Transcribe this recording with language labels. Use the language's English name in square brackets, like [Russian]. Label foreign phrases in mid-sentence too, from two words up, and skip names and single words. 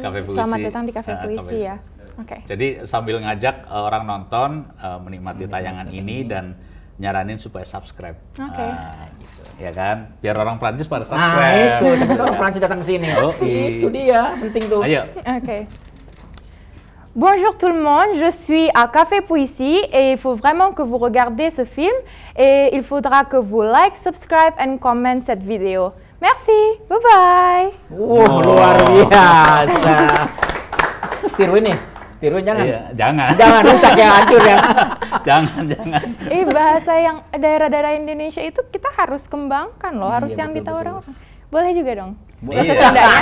[Indonesian] Selamat datang di Cafe Puisi ya. Oke. Jadi sambil ngajak orang nonton menikmati tayangan ini dan nyaranin supaya subscribe. Gitu. Ya kan? Biar orang Prancis pada subscribe. Itu, sampai orang Prancis datang ke sini. Itu dia, penting tuh. Ayo. Oke. [French] Bonjour tout le monde, je suis à Café Puisi et il faut vraiment que vous regardez ce film et il faudra que vous [English] like, subscribe and comment [French] cette vidéo. [English] Merci, bye bye. [Indonesian] Luar biasa. Tiruin nih. Tiruin jangan. Iya, jangan. Jangan rusak ya, hancur ya. jangan. Bahasa yang daerah-daerah Indonesia itu kita harus kembangkan loh, harus yang ditahu orang-orang. Boleh juga dong. Bahasa Sundanya.